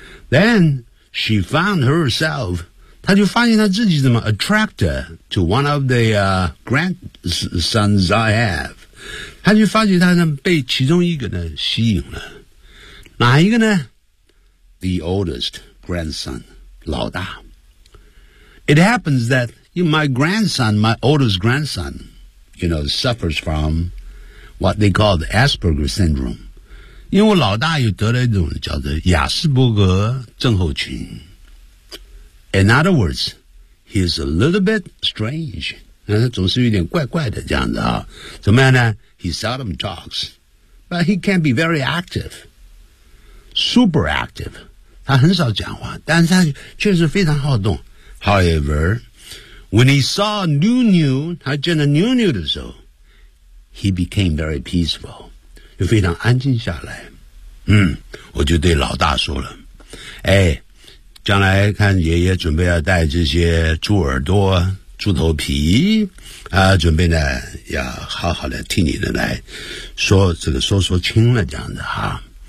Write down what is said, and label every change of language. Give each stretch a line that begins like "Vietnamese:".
English: Then, she found herself,
Chinese: 她就发现她自己怎么
English: attracted to one of the, grandsons I have.
Chinese: 她就发现她呢被其中一个呢吸引了。哪一个呢
English: ?The oldest grandson,
Chinese: 老大。
English: It happens that my oldest grandson,You know, suffers from what they call the Asperger syndrome.
Chinese: 因为我老大又得了一种叫做亚斯伯格症候群。
English: In other words, he is a little bit strange.
Chinese: 那他总是有点怪怪的这样子啊。怎么样呢
English: ?He seldom talks, but he can be very active. Super active.
Chinese: 他很少讲话但是他确实非常好动。
English: However,When he saw Niu Niu,
Chinese: 他见到 Niu Niu 的时候
English: he became very peaceful,
Chinese: 就非常安静下来。我就对老大说了，哎，将来看爷爷准备要带这些猪耳朵、猪头皮，啊，准备呢要好好的替你的来说这个说说亲了这样子哈。